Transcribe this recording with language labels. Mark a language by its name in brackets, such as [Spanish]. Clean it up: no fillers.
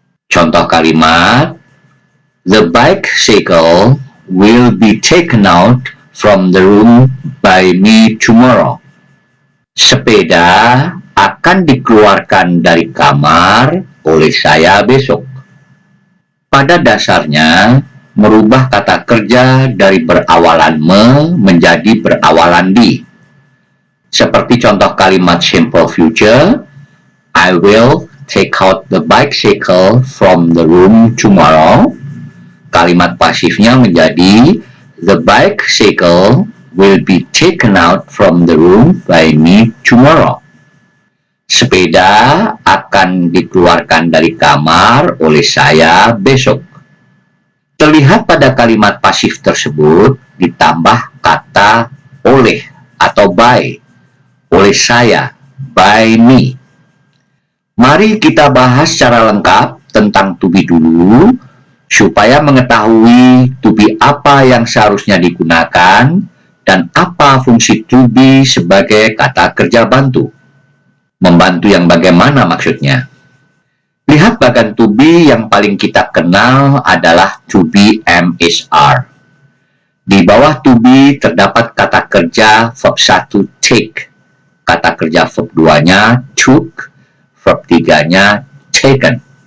[Indonesian] Contoh kalimat, [English] the bicycle will be taken out from the room by me tomorrow. [Indonesian] Sepeda akan dikeluarkan dari kamar oleh saya besok. Pada dasarnya, merubah kata kerja dari berawalan me menjadi berawalan di. Seperti contoh kalimat simple future, [English] I will take out the bicycle from the room tomorrow. [Indonesian] Kalimat pasifnya menjadi [English] the bicycle will be taken out from the room by me tomorrow. [Indonesian] Sepeda akan dikeluarkan dari kamar oleh saya besok. Terlihat pada kalimat pasif tersebut ditambah kata oleh atau by. Oleh saya, by me. Mari kita bahas secara lengkap tentang to be dulu, supaya mengetahui to be apa yang seharusnya digunakan, dan apa fungsi to be sebagai kata kerja bantu. Membantu yang bagaimana maksudnya? Lihat bagian to be yang paling kita kenal adalah to be MSR. Di bawah to be terdapat kata kerja verb 1 take. Kata kerja verb 2-nya took, verb 3-nya taken.